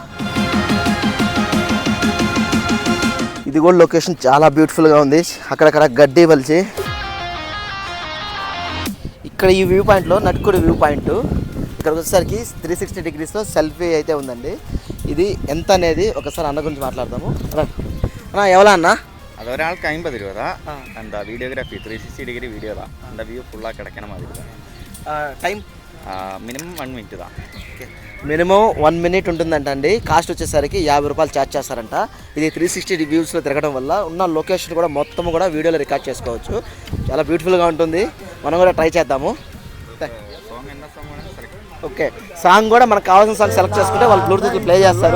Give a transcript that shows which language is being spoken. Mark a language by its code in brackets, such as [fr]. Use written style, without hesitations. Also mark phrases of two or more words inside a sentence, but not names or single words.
[te] ఇది కూడా లొకేషన్ చాలా బ్యూటిఫుల్గా ఉంది. అక్కడక్కడ గడ్డి పలిచి ఇక్కడ ఈ వ్యూ పాయింట్లో నడుక్కుని [en] view point. [te] ఇక్కడికి వచ్చేసరికి 360 [en] degrees selfie [te] అయితే ఉందండి. ఇది ఎంత అనేది ఒకసారి అన్న గురించి మాట్లాడదాము. [ta] அண்ணா எவ்வளோ அண்ணா? அது ஒரு ஆளுக்கு 50 ரூபா தான். அந்த [en] videography 360 degree video [ta] தான். அந்த வியூ ஃபுல்லாக கிடைக்கிற மாதிரி தான். [te] టైం [ta] మినిమం 1 minute தான். [te] ఓకే, మినిమం 1 minute ఉంటుందంట అండి. కాస్ట్ వచ్చేసరికి 50 రూపాయలు ఛార్జ్ చేస్తారంట. ఇది 360 వ్యూస్లో తిరగడం వల్ల ఉన్న లొకేషన్ కూడా మొత్తం కూడా వీడియోలో రికార్డ్ చేసుకోవచ్చు. చాలా బ్యూటిఫుల్గా ఉంటుంది. మనం కూడా ట్రై చేద్దాము. ఓకే, సాంగ్ కూడా మనకు కావాల్సిన [en] song select [te] చేసుకుంటే వాళ్ళు [en] bluetooth play [te] చేస్తారు.